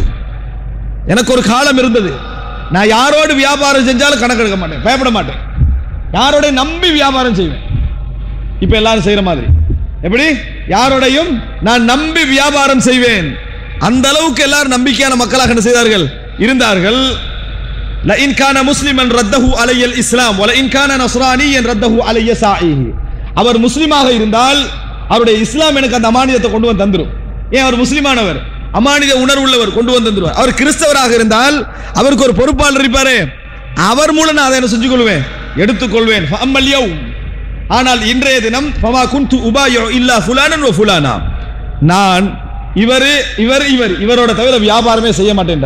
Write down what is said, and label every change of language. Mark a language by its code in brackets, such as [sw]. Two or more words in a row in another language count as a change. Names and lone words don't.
[ta] எனக்கு ஒரு காலம் இருந்தது, நான் யாரோடு வியாபாரம் செஞ்சாலும் கணக்கெடுக்க மாட்டேன், பயப்பட மாட்டேன், யாரோட நம்பி வியாபாரம் செய்வேன். இப்ப எல்லாரும் செய்யற மாதிரி எப்படி? யாரோடையும் நான் நம்பி வியாபாரம் செய்வேன். அந்த அளவுக்கு எல்லாரும் நம்பிக்கையான மக்களாக என்ன செய்தார்கள்? இருந்தார்கள். [ar] لئن كان مسلما رده علي الاسلام ولئن كان نصرانيا رده علي ساعيه. [ta] அவர் முஸ்லிமாக இருந்தால் அவருடைய இஸ்லாம் எனக்கு அந்த அமானிதத்தை கொண்டு வந்து தந்துரும். ஏன்? அவர் முஸ்லிமானவர், அமானித உணர்வு உள்ளவர், கொண்டு வந்து தந்துருவார். அவர் கிறிஸ்தவராக இருந்தால் அவருக்கு ஒரு பொறுப்பாளர் இருப்பாரு, அவர் மூலம் நான் அதை என்ன செஞ்சு கொள்வேன், எடுத்துக்கொள்வேன். [ar] فأما اليوم, [ta] ஆனால் இன்றைய தினம் [ar] فما كنت أبايع إلا فلانا وفلانا, [ta] நான் இவரோட தவிர வியாபாரமே செய்ய மாட்டேன்றார்.